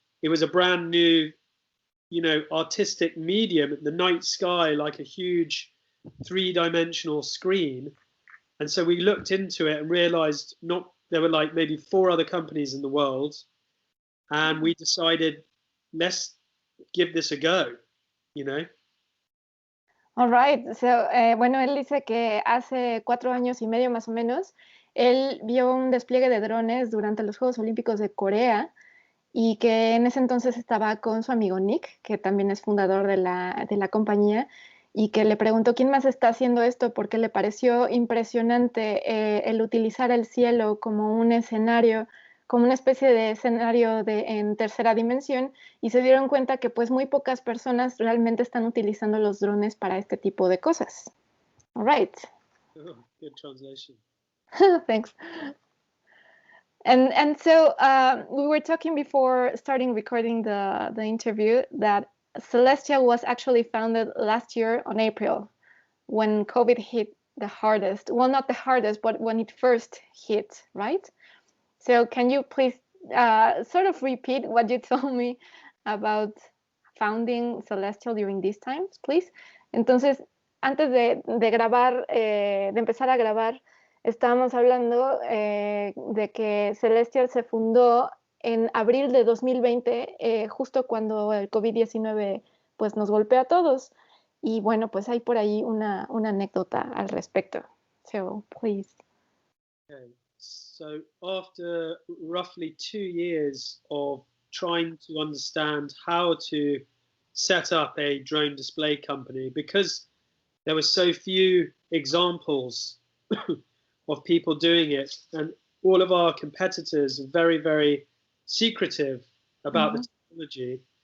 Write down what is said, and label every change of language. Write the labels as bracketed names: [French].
[English] It was a brand new, you know, artistic medium in the night sky, like a huge three-dimensional screen. And so we looked into it and realized there were like maybe 4 other companies in the world. And we decided, let's give this a go, you know. All right. [Spanish] So, bueno, él dice que hace 4 años y medio más o menos, él vio un despliegue de drones durante los Juegos Olímpicos de Corea y que en ese entonces estaba con su amigo Nick, que también es fundador de la compañía, y que le preguntó quién más está haciendo esto porque le pareció impresionante el utilizar el cielo como un escenario, como una especie de escenario en tercera dimensión, y se dieron cuenta que pues muy pocas personas realmente están utilizando los drones para este tipo de cosas. [English] All right. Oh, good translation. Thanks. And so we were talking before starting recording the interview that Celestial was actually founded last year on April when COVID hit the hardest. Well, not the hardest, but when it first hit, right? So can you please sort of repeat what you told me about founding Celestial during these times, please? [Spanish] Entonces, antes de grabar, de empezar a grabar, estábamos hablando de que Celestial se fundó en abril de 2020, justo cuando el COVID-19 pues, nos golpea a todos. Y bueno, pues hay por ahí una anécdota al respecto. [English] So, please. Okay. So after roughly 2 years of trying to understand how to set up a drone display company, because there were so few examples of people doing it, and all of our competitors are very, very secretive about the technology.